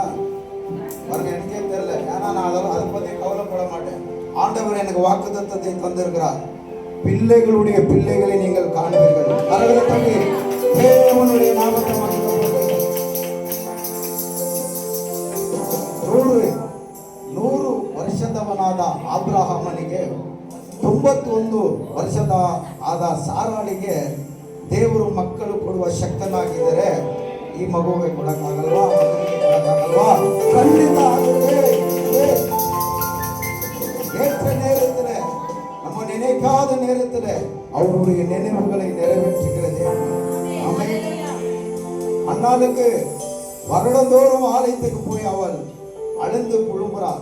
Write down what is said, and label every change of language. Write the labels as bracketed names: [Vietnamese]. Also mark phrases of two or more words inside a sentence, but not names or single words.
[Tamil] பாருங்க, எனக்கே தெரியல. ஏன்னா நான் அதை பத்தி கவலைப்பட மாட்டேன். ஆண்டவர் எனக்கு வாக்குத்தத்தத்தை தந்திருக்கிறார். பிள்ளைகளுடைய பிள்ளைகளை நீங்கள் காண்பீர்கள். கரங்களை தட்டி தேவனுடைய நாமத்தை மகிமைப்படுத்துங்கள். [Kannada] 100 ವರ್ಷದವನಾದ ಅಬ್ರಹಾಮನಿಗೆ 91 ವರ್ಷದ ಆದ ಸಾರಾಳಿಗೆ ದೇವರು ಮಕ್ಕಳು ಕೊಡುವ ಶಕ್ತನಾಗಿದ್ದರೆ ಈ ಮಗುವಿಗೆ ಕೊಡಕ್ಕಾಗಲ್ವಾ? ಮಗನಿಗೆ ಕೊಡಕ್ಕಾಗಲ್ವಾ? ಖಂಡಿತ ಆಗುತ್ತೆ. [Tamil] ஏற்ற நேரத்தில் நம்ம நினைக்காத நேரத்தில் அவருடைய நினைவுகளை நிறைவேற்றுகிறது. அண்ணாளுக்கு வருடந்தோறும் ஆலயத்துக்கு போய் அவள் அழுந்து புழும்புறாள்.